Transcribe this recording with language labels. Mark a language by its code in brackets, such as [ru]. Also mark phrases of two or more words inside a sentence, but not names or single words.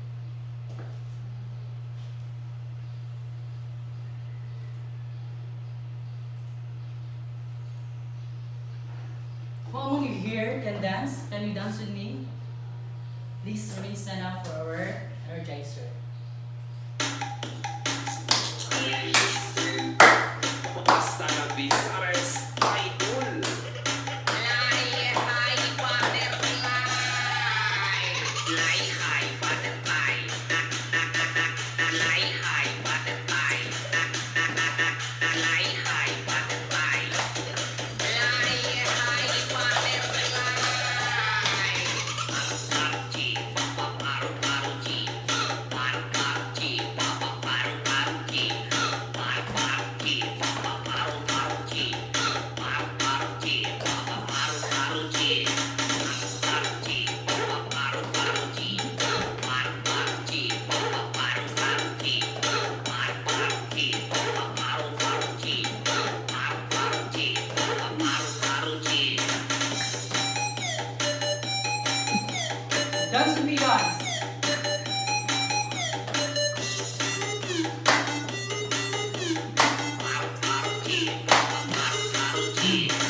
[en] Who among you here can dance? Can you dance with me? Please remain stand up for our energizer. [tl] Basta nagbisares, idol. [en] Fly high, butterfly. Fly high, butterfly. Fly high, butterfly. Fly high, butterfly. Fly high, butterfly. [tl] Paru-paru-chi, paru-paru-chi. Paru-paru-chi, paru-paru-chi. Paru-paru-chi, paru-paru-chi. Paru-paru-chi, paru-paru-chi. Paru-paru-chi, paru-paru-chi. Paru-paru-chi, paru-paru-chi. Paru-paru-chi, paru-paru-chi. Paru-paru-chi, paru-paru-chi. [en] Dance with me, guys. [tl] Paru-paru-chi, paru-paru-chi.